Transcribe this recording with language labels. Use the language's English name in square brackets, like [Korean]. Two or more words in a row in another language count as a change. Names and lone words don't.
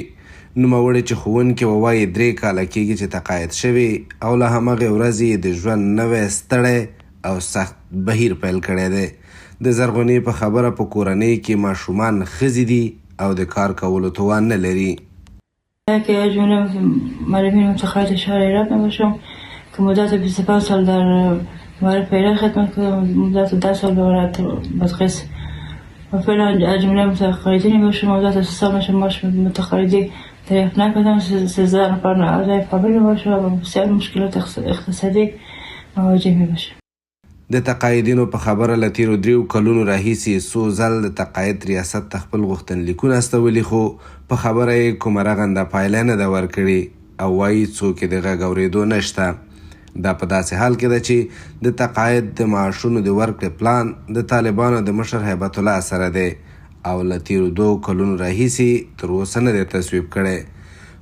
[Pashto] نوموړې چې ښوونکې ووایي 3 کاله کېږي چې تقاعد شوي او له همغې ورځې د ژوند نوی ستړی او سخت بهیر پیل کړی دی. د زرغونې په خبره په کورنۍ کې ماشومان ښځې دي او د کار کولو توان نه لري. [Persian] که یه جمله معلمین متقاعد شهر ایران نباشم که مدت 25 سال در معرف ایران خدمت کردم، مدت 10 سال به بادغیس و فعلا جمله متقاعدین باشم، مدت 3 سال میشه معاش متقاعدی دریافت نکردم، 13 نفر اعضای فامیل باشه و بسیار مشکلات اقتصادی مواجه می باشه. [Pashto] د تقاعدینو په خبره له تیرو 3 کلونو راهیسې څو ځل د تقاعد ریاست ته خپل غوښتنلیکونه استولي خو په خبره یې کومه رغنده پایله نه ده ورکړې او وایي څوک یې د غږ اورېدو نشته. دا په داسې حال کې ده چې د تقاعد د معاشونو د ورکړې پلان د طالبانو د مشر هیبت الله سره دی او له تیرو 2 کلونو راهیسې تر اوسه نه دی تصویب کړی.